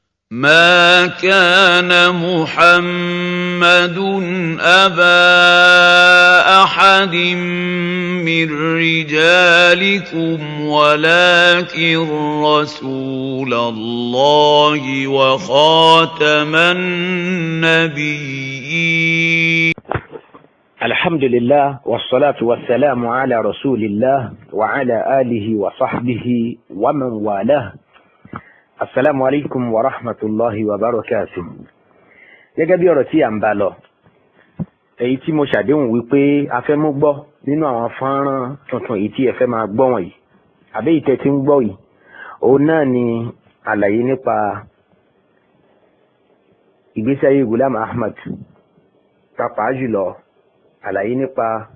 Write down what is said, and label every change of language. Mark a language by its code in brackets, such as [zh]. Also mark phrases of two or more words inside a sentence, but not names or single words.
[ar] ما كان محمد أبا أحد من رجالكم ولكن رسول الله وخاتم النبيين. الحمد لله والصلاة والسلام على رسول الله وعلى آله وصحبه ومن والاه. السلام عليكم ورحمة الله وبركاته. [yo] Gẹ́gẹ́ bí ọ̀rọ̀ tí a ń bá lọ, èyí tí mo ṣàdéhùn wípé a fẹ́ mú gbọ́ nínú àwọn fọ́nrán tuntun èyí tí ẹ fẹ́ máa gbọ́ wọ̀nyí, àbí ìtẹ́ tí ń gbọ́ yìí, òun náà ni àlàyé nípa ìgbésí ayé Ghulam Ahmad, pàápàá jùlọ àlàyé nípa